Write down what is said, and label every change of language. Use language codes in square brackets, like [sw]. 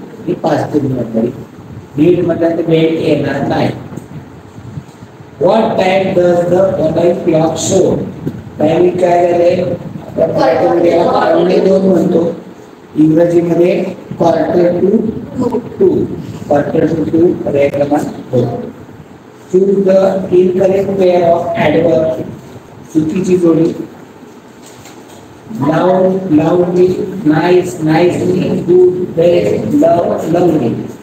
[mr] ही past tense मधली. did म्हटलं तर वेळ येणार नाही. [en] What time does the mobile clock show? [mr] Timing काय झाले. पावणे 2 म्हणतो. इंग्रजीमध्ये क्वार्टर टू 2 पर्याय क्रमांक 2. [en] Choose the incorrect pair of adverb. [mr] चुकीची जोडी. [en] Loudly, nice, nicely, good, best, lovely.